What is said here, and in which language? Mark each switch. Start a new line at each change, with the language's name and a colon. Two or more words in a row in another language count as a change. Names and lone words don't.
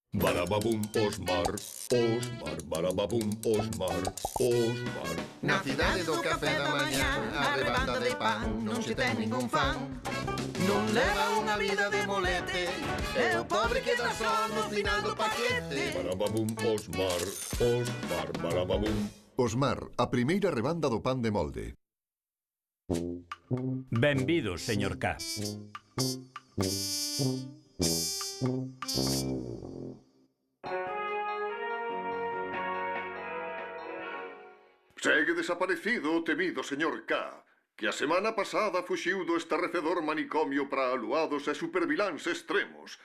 Galician: Barababum, Osmar, Osmar, barababum, Osmar, Osmar. Na cidade do café da mañá, a rebanda de pan non se ten ningún fan. Non leva unha vida de molete, e o pobre queda só no final do paquete. Barababum, Osmar, Osmar, barababum. Osmar, a primeira rebanda do pan de molde. Benvidos, señor K. Segue desaparecido o temido señor K, que a semana pasada fuxiu do estarrecedor manicomio para aluados e superviláns extremos.